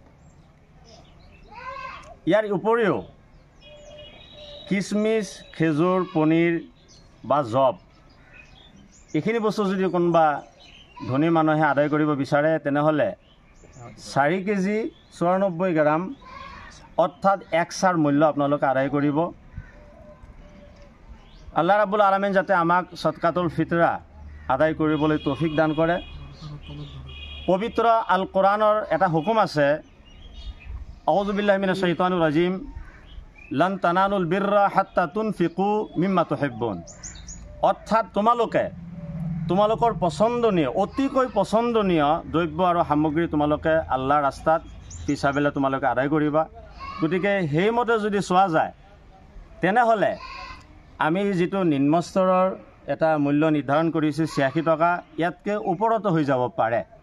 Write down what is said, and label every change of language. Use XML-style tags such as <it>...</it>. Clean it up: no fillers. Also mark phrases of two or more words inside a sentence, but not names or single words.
<as>ইয়াৰ উপৰিও কিচমিচ, খেজুৰ, পনীৰ বা জব এইখিনি বস্তু যদি কোনোবা ধনী মানুহে আদায় কৰিব বিচাৰে তেনেহ'লে 4 কেজি 94 গ্ৰাম অৰ্থাৎ 1 চাৰ মূল্য আপোনালোকে আদায় কৰিব।</as> <ar>الله رب العالمين</ar> <as>যাতে আমাক</as> <ar>صدقة الفطر</ar> <as>আদায় কৰিবলৈ তৌফিক দান কৰে। পবিত্ৰ আল কোৰাণৰ এটা হুকুম আছে,</as> <ar>أعوذ بالله من الشيطان الرجيم، لن تنالوا البر حتى تنفقوا مما تحبون.</ar> <as>অৰ্থাৎ তোমালোকৰ পচন্দনীয়, অতিকৈ পচন্দনীয় দ্ৰব্য আৰু সামগ্ৰী তোমালোকে আল্লাহৰ ৰাস্তাত হিচাপেলে তোমালোকে আদায় কৰিবা। গতিকে সেইমতে যদি চোৱা যায় তেনেহ'লে আমি যিটো নিম্ন স্তৰৰ এটা মূল্য নিৰ্ধাৰণ কৰিছোঁ 86 টকা, ইয়াতকৈ ওপৰতো হৈ যাব পাৰে।</as>